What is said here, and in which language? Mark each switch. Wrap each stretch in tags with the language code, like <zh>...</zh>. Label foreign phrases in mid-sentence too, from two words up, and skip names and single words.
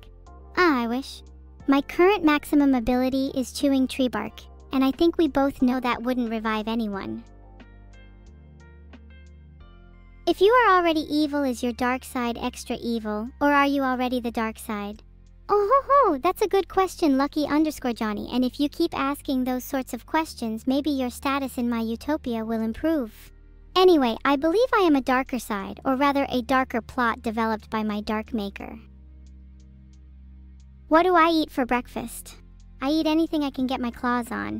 <en>Ah, I wish. My current maximum ability is chewing tree bark, and I think we both know that wouldn't revive anyone. If you are already evil, is your dark side extra evil, or are you already the dark side? Oh ho ho, that's a good question, Lucky_Johnny, and if you keep asking those sorts of questions, maybe your status in my utopia will improve. Anyway, I believe I am a darker side, or rather a darker plot developed by my dark maker. What do I eat for breakfast? I eat anything I can get my claws on.</en>